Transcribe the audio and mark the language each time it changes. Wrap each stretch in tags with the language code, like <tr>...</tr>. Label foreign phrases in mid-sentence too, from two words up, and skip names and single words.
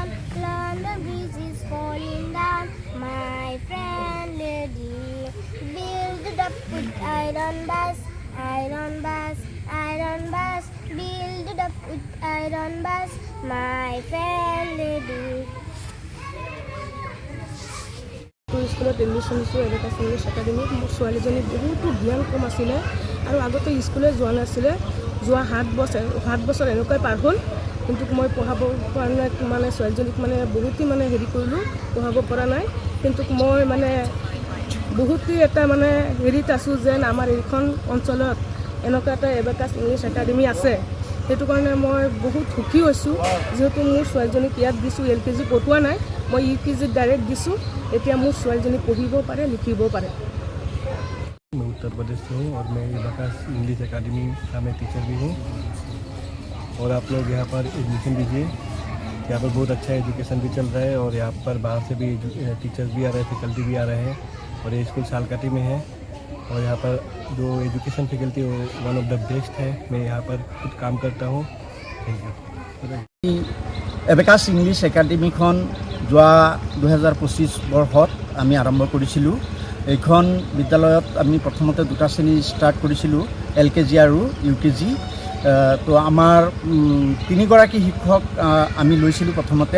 <en>London Bridge is falling down, my friend lady. Build it up with iron bus, iron bus, iron bus. Build it up with iron bus, my friend lady.</en> <as>স্কুলত এডমিশ্যন দিছোঁ আবাকাছ ইংলিছ একাডেমীত। মোৰ ছোৱালীজনী বহুতো জ্ঞান কম আছিলে আৰু আগতে স্কুলে যোৱা নাছিলে। যোৱা 7 বছৰ এনেকুৱাই পাৰ হ'ল, কিন্তু মই পঢ়াব পৰা নাই। মানে ছোৱালীজনীক মানে বহুতেই মানে হেৰি কৰিলোঁ, পঢ়াব পৰা নাই। কিন্তু মই মানে বহুতেই এটা মানে হেৰিত আছোঁ যেন আমাৰ এইখন অঞ্চলত এনেকুৱা এটা আবাকাছ ইংলিছ একাডেমী আছে। সেইটো কাৰণে মই বহুত সুখী হৈছোঁ, যিহেতু মোৰ ছোৱালীজনীক ইয়াত দিছোঁ। LKG পঢ়োৱা নাই, মই UKG ডাইৰেক্ট দিছোঁ। এতিয়া মোৰ ছোৱালীজনী পঢ়িব পাৰে, লিখিব পাৰে।</as> <hi>मैं उत्तर प्रदेश से हूँ और मैं आबाकास इंग्लिश एकेडमी का मैं टीचर भी हूँ। और आप लोग यहाँ पर एडमिशन दीजिए। यहाँ पर बहुत अच्छा एजुकेशन भी चल रहा है और यहाँ पर बाहर से भी टीचर्स भी आ रहे हैं, फैकल्टी भी आ रहे हैं। और ये स्कूल शालकाटी में है और यहाँ पर जो</hi> <en>education faculty</en> <hi>वो</hi> <en>one of the best</en> <hi>है। मैं यहाँ पर खुद काम करता हूँ।</hi> <en>thank you.</en> <as>এবাকাছ ইংলিছ একাডেমীখন যোৱা 2025 বৰ্ষত আমি আৰম্ভ কৰিছিলোঁ। এইখন বিদ্যালয়ত আমি প্ৰথমতে 2টা শ্ৰেণী ষ্টাৰ্ট কৰিছিলোঁ, LKG আৰু UKG। তো আমাৰ 3গৰাকী শিক্ষক আমি লৈছিলোঁ প্ৰথমতে।</as>